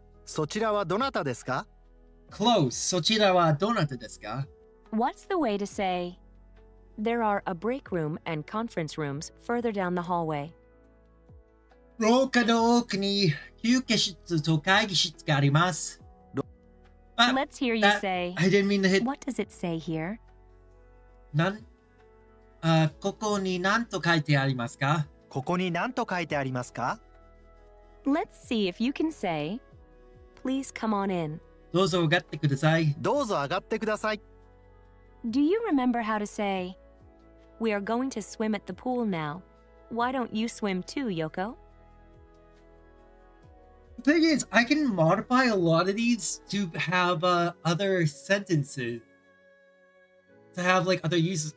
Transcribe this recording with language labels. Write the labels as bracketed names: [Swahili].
[Japanese] そちらはどなたですか？ [English] Close. [Japanese] そちらはどなたですか？ [English] What's the way to say, There are a break room and conference rooms further down the hallway? [Japanese] 廊下の奥に休憩室と会議室があります。 [English] Let's hear you say, I didn't mean to hit. What does it say here? [Japanese] ここに何と書いてありますか？ここに何と書いてありますか？ Let's see if you can say, Please come on in. どうぞ上がってください。どうぞ上がってください。 [English] Do you remember how to say, We are going to swim at the pool now. Why don't you swim too, Yoko? The thing is, I can modify a lot of these to have other sentences, to have like other uses.